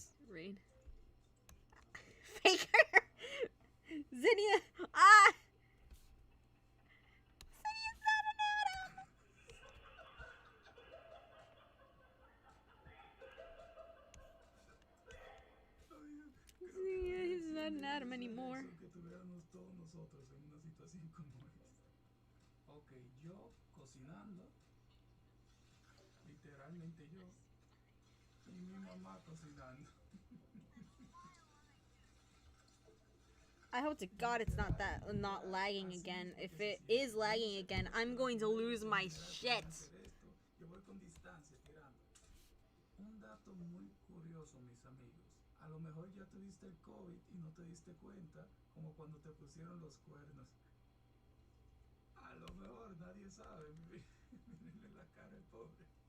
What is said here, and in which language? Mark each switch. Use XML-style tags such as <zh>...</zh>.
<en>Rain. Faker! Zinnia! Ah! Zinnia's not an Adam! Zinnia, he's not an Adam anymore.</en> <es>Que tuviéramos todos nosotros en una situación como esta. Ok, yo cocinando, literalmente yo, y mi mamá cocinando.</es> <en>I hope to God it's not lagging again. If it is lagging again, I'm going to lose my shit.</en> <es>Yo voy con distancia tirando. Un dato muy curioso, mis amigos. A lo mejor ya tuviste el COVID y no te diste cuenta, como cuando te pusieron los cuernos. A lo mejor nadie sabe. Mírenle la cara al pobre.</es>